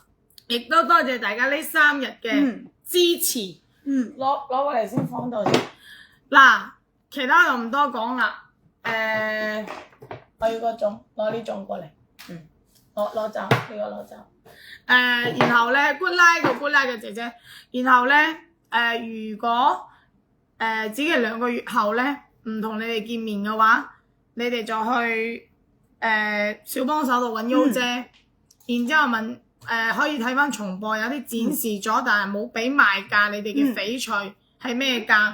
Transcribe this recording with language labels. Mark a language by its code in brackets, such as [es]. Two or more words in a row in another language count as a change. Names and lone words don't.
[yue] 亦都多謝大家呢3日嘅支持。攞過嚟先放到先。嗱，其他就唔多講啦。我要個種，攞呢種過嚟。攞走，呢個攞走。然後咧 ， [en] good night [yue] 個 [en] good night [yue] 嘅姐姐。然後咧，如果只係2個月後咧，唔同你哋見面嘅話，你哋就去小幫手度揾優姐，然之後問可以睇翻重播，有啲展示咗，但係冇俾賣價，你哋嘅翡翠係咩價？